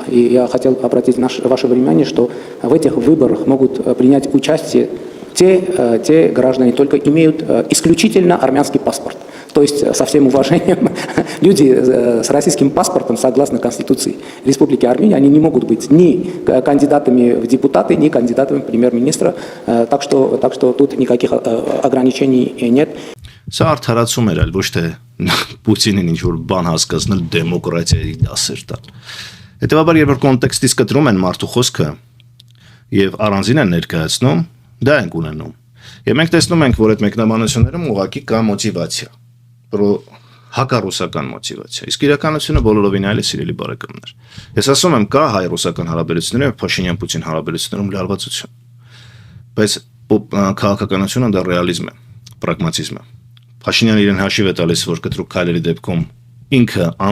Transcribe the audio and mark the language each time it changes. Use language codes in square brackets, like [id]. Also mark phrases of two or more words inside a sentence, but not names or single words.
[ru] И я хотел обратить ваше внимание, что в этих выборах могут принять участие те граждане, только имеют исключительно армянский паспорт. То есть, со всем уважением, люди с российским паспортом, согласно Конституции Республики Армения, они не могут быть ни кандидатами в депутаты, ни кандидатами в премьер-министра. Так что тут никаких ограничений нет. [hy] Սա արդարացում էր, այլ ոչ թե Պուտինին ինչ որ բան հասկացնել դեմոկրատիայի դասեր տալ։ Հետևաբար, երբ որ կոնտեքստից կտրում են մարդու խոսքը եւ առանձին են ներկայացնում, դա ենք ունենում։ Եվ մենք տեսնում ենք, որ այդ մեկնաբանություններում ուղղակի կա մոտիվացիա, հակառուսական մոտիվացիա։ Իսկ իրականությունը բոլորովին այլ է, սիրելի բարեկամներ։ Ես ասում եմ, կա հայ-ռուսական հարաբերություններում եւ Փաշինյան-Պուտին հարաբերություններում լարվածություն։ Բայց քաղաքականությունը դա ռեալիզմ է, պրագմատիզմ է։ Փաշինյանը իրեն հաշիվ է տալիս, որ կտրուկ քայլերի դեպքում ինքը անձամբ